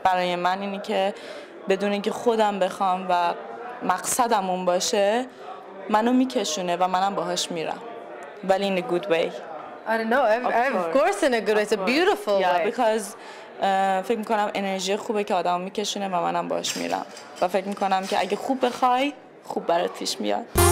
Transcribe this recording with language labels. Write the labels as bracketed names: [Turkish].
[Persian] برای من اینی که بدون اینکه خودم بخوام و مقصدم اون باشه منو میکشونه و منم باهاش میرم ولی [English] in a good way. I don't know, of course in a good way, it's a beautiful way. [Persian] Because فکر میکنم انرژی خوبه که آدمو میکشونه و منم باهاش میرم و فکر میکنم که اگه خوب بخوای خوب برات پیش میاد.